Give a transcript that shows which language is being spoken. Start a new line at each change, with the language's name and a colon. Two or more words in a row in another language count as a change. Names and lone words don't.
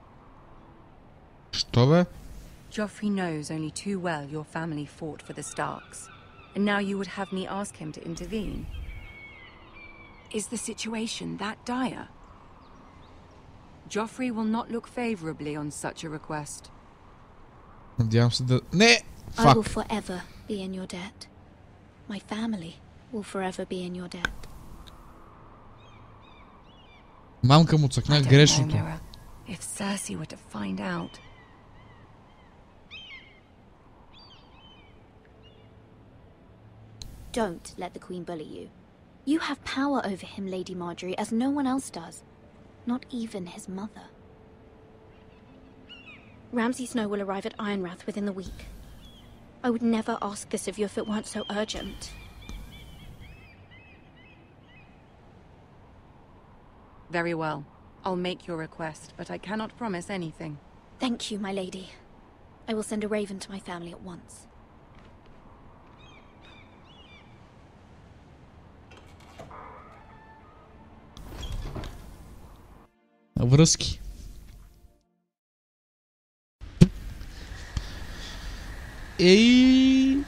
Bulgarian: Що бе?
English: Joffrey knows only too well your family fought for the Starks, and now you would have me ask him to intervene. Is the situation that dire? Joffrey will not look favorably on such a request.
Bulgarian: Надявам се да... Не!
English: I will
Bulgarian: Фак!
English: forever be in your debt. My family will forever be in your debt.
Bulgarian: Мамка му
English: I
Bulgarian: цъкна
English: don't know,
Bulgarian: грешното.
English: Mira. If Cersei were to find out... Don't let the Queen bully you. You have power over him, Lady Marjorie, as no one else does. Not even his mother. Ramsay Snow will arrive at Ironrath within the week. I would never ask this of you if it weren't so urgent. Very well. I'll make your request, but I cannot promise anything. Thank you, my lady. I will send a raven to my family at once.
Bulgarian: Връзки. Ей!